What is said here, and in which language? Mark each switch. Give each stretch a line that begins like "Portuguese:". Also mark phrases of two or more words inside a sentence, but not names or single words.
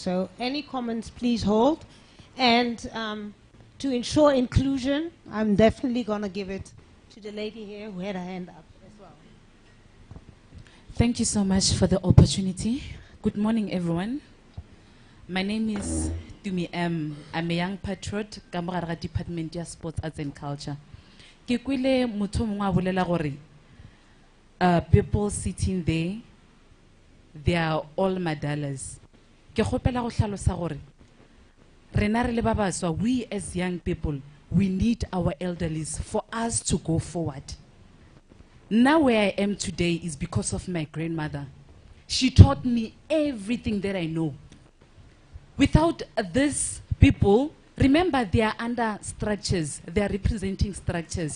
English: So any comments, please hold. And to ensure inclusion, I'm definitely going to give it to the lady here who had her hand up as well. Thank you so much for the opportunity. Good morning, everyone. My name is Tumi M. I'm a young patriot, Kamara Department of Sports, Arts and Culture.
Northern Sotho: Ke kwile motho mongwe a bolela gore
English: people sitting there, they are all medalas.
Northern Sotho: Ke kgopela go hlalosa gore rena re le ba baswa,
English: we as young people, we need our elderlies for us to go forward. Now where I am today is because of my grandmother. She taught me everything that I know. Without these people, remember they are under structures, they are representing structures.